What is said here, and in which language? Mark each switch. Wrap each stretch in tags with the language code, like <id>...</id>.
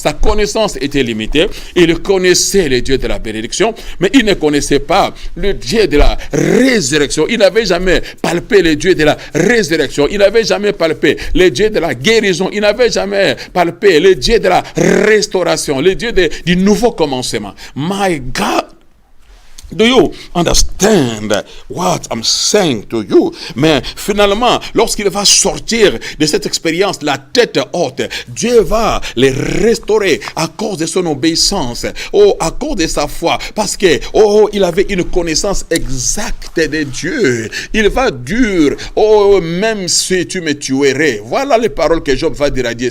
<fr>Sa connaissance était limitée. Il connaissait le Dieu de la bénédiction, mais il ne connaissait pas le Dieu de la résurrection. Il n'avait jamais palpé le Dieu de la résurrection. Il n'avait jamais palpé le Dieu de la guérison. Il n'avait jamais palpé le Dieu de la restauration, le Dieu du nouveau commencement.</fr> <en>My God, do you understand what I'm saying to you?</en> <fr>Mais finalement, lorsqu'il va sortir de cette expérience, la tête haute, Dieu va les restaurer à cause de son obéissance, à cause de sa foi, parce que il avait une connaissance exacte de Dieu. Il va dire, même si tu me tuerais, voilà les paroles que Job va dire à Dieu.</fr>